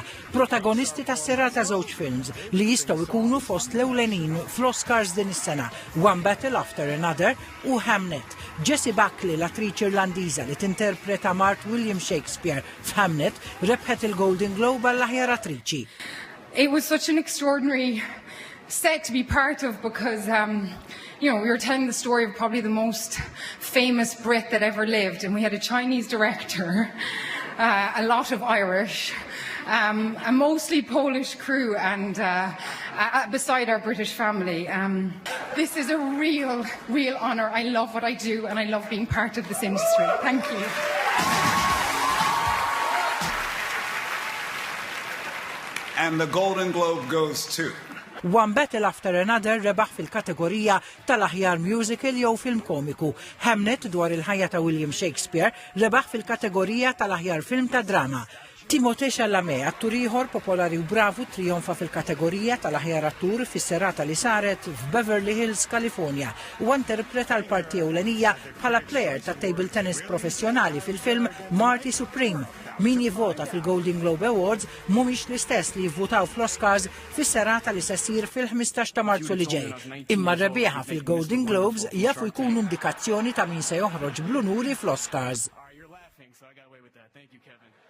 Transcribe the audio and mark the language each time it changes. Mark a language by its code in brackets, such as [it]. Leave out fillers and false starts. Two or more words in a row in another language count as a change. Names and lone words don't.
[mt] Protagonisti tas-serata żewġ films li jistgħu jkunu fost l-ewlenin fl-Oscars din is-sena, One Battle After Another u Hamnet. Jessie Buckley, l-attriċi Irlandiża li tinterpreta Mart William Shakespeare f'Hamnet, rebħet il-Golden Globe għall-aħjar attriċi. [en] It was such an extraordinary set to be part of because, we were telling the story of probably the most famous Brit that ever lived, and we had a Chinese director, a lot of Irish, a mostly Polish crew, and beside our British family. This is a real honour. I love what I do, and I love being part of this industry. Thank you. And the Golden Globe goes to [mt] One Battle After Another rebaħ fil-kategorija tal-aħjar musical jew film komiku. Hamnet dwar il-ħajja ta' William Shakespeare rebaħ fil-kategorija tal-aħjar film ta' drama. Timothée Chalamet, attur ieħor popolari u bravu, trionfa fil-kategorija tal-aħjar attur fis-serata li saret f'Beverly Hills, California, u interpreta l-parti ewlenija bħala plejer ta' [en] table tennis [mt] professjonali fil-film Marty Supreme. Min jivvota fil-Golden Globe Awards mhumiex l-istess li jivvotaw fl-Oscars fis-serata li se ssir fil-15 ta' Marzu li ġej. Imma r-rebieħa fil-Golden Globes jafu jkunu indikazzjoni ta' min se joħroġ bl-unuri fl-Oscars. [en] You're laughing, so I got away with that. Thank you, Kevin.